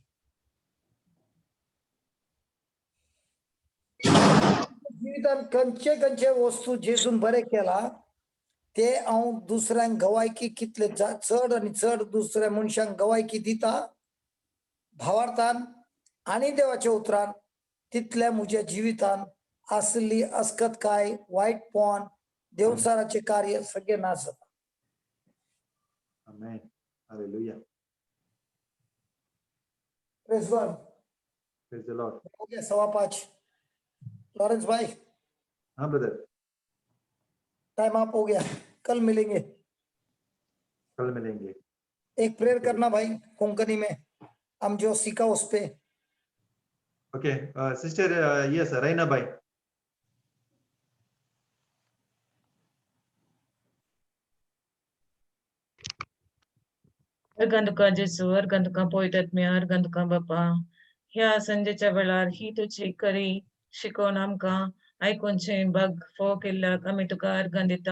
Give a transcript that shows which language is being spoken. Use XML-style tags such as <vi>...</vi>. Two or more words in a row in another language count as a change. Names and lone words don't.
<kok>जिवितांत खंयचे खंयचे वस्तू जेजून बरें केला ते हांव दुसऱ्यांक गवायकी कितले चड आनी चड दुसऱ्या मनशांक गवायकी दिता भावार्थान आनी देवाच्या उतरान, तितले म्हज्या जिवितान असली अस्कतकाय, वायटपण, देवसाराचे कार्य सगळे नाश जाता. आमेन. हालेलुया.</kok> <en>Praise God. Praise the Lord.</en> <hi>हो गया 5:15. लॉरेंस भाई, हाँ ब्रदर,</hi> <en>time up</en> <hi>हो गया, कल मिलेंगे. कल मिलेंगे. एक प्रेयर करना भाई कोंकणी में, हम जो सीखा उस पे.</hi> <en>Okay sister, yes Raina bhai.</en> <kok>अर्गंतुका जेसू, अर्गंतुका पवित्रात्म्या, अर्गंतुका बापा, ह्या संजेच्या वेळार ही तुझी करी शिकोवन आमकां आयकूनचे बग फोव केल्ल्याक आमी तुका अर्गन दिता.</kok>